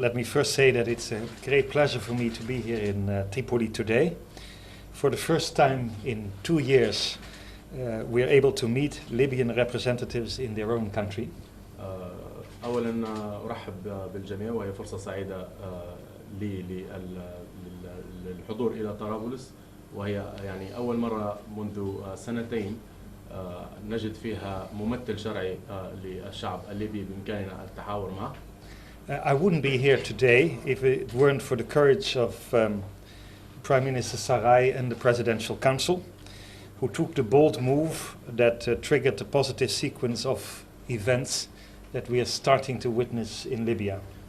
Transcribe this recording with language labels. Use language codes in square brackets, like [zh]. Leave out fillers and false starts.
[en] Let me first say that it's a great pleasure for me to be here in Tripoli today. For the first time in 2 years, we are able to meet Libyan representatives in their own country. [ar] أولاً أرحب بالجميع وهي فرصة سعيدة لي للحضور إلى طرابلس، وهي يعني أول مرة منذ سنتين نجد فيها ممثل شرعي للشعب الليبي بإمكاننا التحاور معه. [en] I wouldn't be here today if it weren't for the courage of Prime Minister Sarai and the Presidential Council, who took the bold move that triggered the positive sequence of events that we are starting to witness in Libya.